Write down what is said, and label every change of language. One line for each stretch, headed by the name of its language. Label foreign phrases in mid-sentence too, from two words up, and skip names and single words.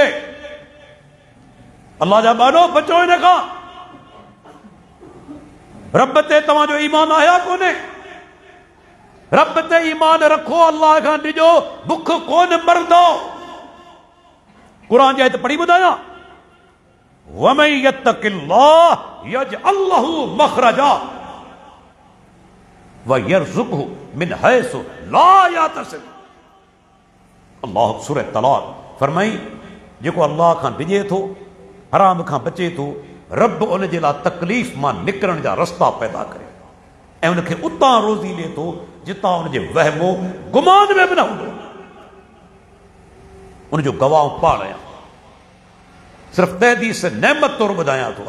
Sindhi: अल्लाह जा बानो बचो इन खां। रब ते तव्हांजो ईमान आया कोन्हे? रब ते ईमान रखो, अल्लाह खां ॾिजो, बुख कोन मरंदो। कुरान जी आयत पढ़ी ॿुधायां,
Arabic: ومن يتق الله يجعل له مخرجا ويرزقه من حيث لا يحتسب.
Sindhi: अल्लाह सूरह तलाक फरमाई, जेको अल्लाह खां ॾिजे थो, हराम खां बचे थो, रब उन जे लाइ तकलीफ़ मां निकिरण जा रस्ता पैदा करे ऐं उनखे उतां रोज़ी ॾिए थो जितां उनजे वहमो गुमान में बि न हूंदो। उनजो गवाह पाण आहियां, सिर्फ़ तहदीस नेमत तौरु ॿुधायां थो।